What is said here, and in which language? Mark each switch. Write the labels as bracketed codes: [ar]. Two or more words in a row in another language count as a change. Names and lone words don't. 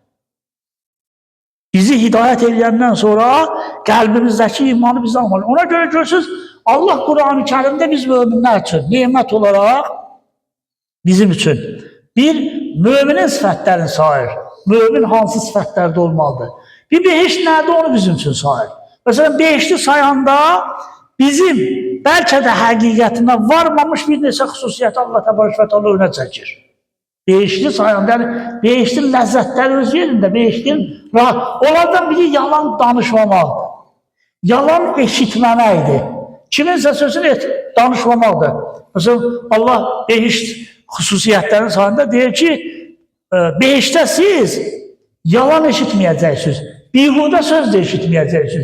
[az] Bizi hidayət eləyəndən sonra qəlbimizdəki imanı bizdən alma. Ona görə görürsünüz, Allah Quran-ı Kərimdə biz müminlər üçün nemət olaraq bizim üçün bir müminin sifətlərini sayır. Mümin hansı sifətlərdə olmalıdır? Bir behiş nədir onu bizim üçün sayır. Mesela beşli sayanda bizim belki de həqiqətinə varmamış bir neçə xüsusiyyəti Allah [ar] تبارك وتعالى [az] önə çəkir. Beşli sayanda, yani beşli ləzzətləri öz yerində, beşlinin rahat. Onlardan biri yalan danışmamaqdır. Yalan eşitməməkdir. Kiminsə sözünü danışmamaqdır. Mesela Allah beşli xüsusiyyətlərin sayında deyir ki, beşdə siz yalan eşitməyəcəksiniz, bihudə söz də eşitməyəcəksiniz.